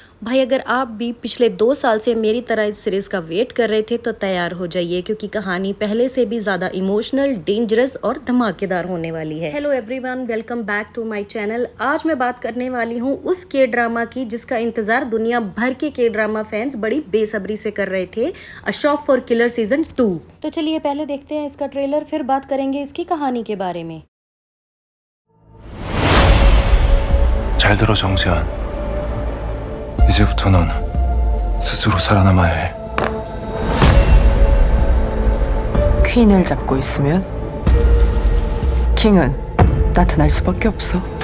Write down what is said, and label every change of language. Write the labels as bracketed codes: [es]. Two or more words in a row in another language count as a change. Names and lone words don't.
[hi] भाई अगर आप भी पिछले 2 साल से मेरी तरह इस सीरीज़ का वेट कर रहे थे तो तैयार हो जाइए क्योंकि कहानी पहले से भी ज़्यादा इमोशनल, डेंजरस और धमाकेदार होने वाली है। [en] Hello everyone, welcome back to my channel. [hi] आज मैं बात करने वाली हूँ उस के ड्रामा की जिसका इंतज़ार दुनिया भर के [en] drama fans [hi] बड़ी बेसब्री से कर रहे थे, अ शॉप फॉर किलर सीजन 2। तो चलिए पहले देखते हैं इसका ट्रेलर, फिर बात करेंगे इसकी कहानी के बारे में। [ko] 잘 들어 정지현. 이제부터 넌 스스로 살아남아야 해. 퀸을 잡고 있으면 킹은 나타날 수밖에 없어.